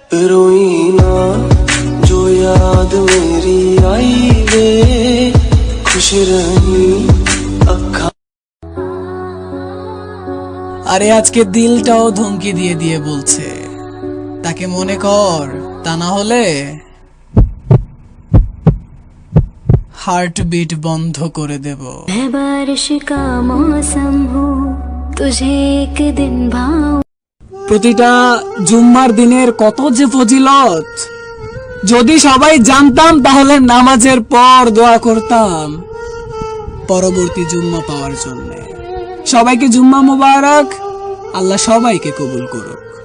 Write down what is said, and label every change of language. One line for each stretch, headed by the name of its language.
Punjabi: रोई ना जो याद मेरी आई वे खुश रही अखा।
Bangla: আরে আজকে দিলটাও ধমকি দিয়ে দিয়ে বলছে তাকে মনে কর, তা না হলে हार्ट बीट बंद করে দেব।
Hindi: मैं बारिश का मौसम हूँ, तुझे एक दिन भाऊं।
Bangla: প্রতিটা জুম্মার দিনের কত যে ফজিলত, যদি সবাই জানতাম তাহলে নামাজের পর দোয়া করতাম পরবর্তী জুম্মা পাওয়ার জন্য। সবাইকে জুম্মা মোবারক, আল্লাহ সবাইকে কবুল করুক।